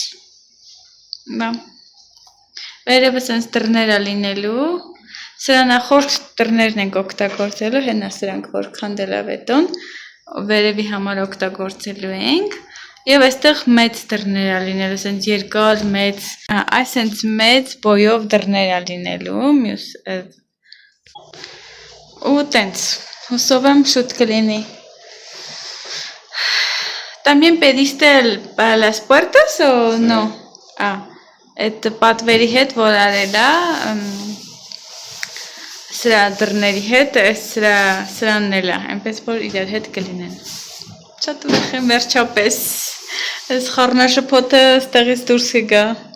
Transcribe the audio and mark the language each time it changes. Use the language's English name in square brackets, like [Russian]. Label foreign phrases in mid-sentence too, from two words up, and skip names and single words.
[Armenian] Վերևը սենց դռներ է լինելու, սրա նախորդ դռներն ենք օգտագործելու, հենա սրանք որ քանդել է բետոն, վերևի համար օգտագործելու ենք, եւ այստեղ մեծ դռներ է լինելու, սենց երկար մեծ, այս սենց մեծ բոյով դռներ է լինելու, մյուս ու տենց, հուսով եմ շուտ կլինի։ [Spanish] También pediste para las puertas o no? [Armenian] Այդ պատվերի հետ, որ արել է, սրա դռների հետ, սրանն էլ է, այնպես որ իրար հետ կլինեն։ Շատ ուրախ եմ վերջապես, այս խառնաշփոթը ստեղից դուրս կգա։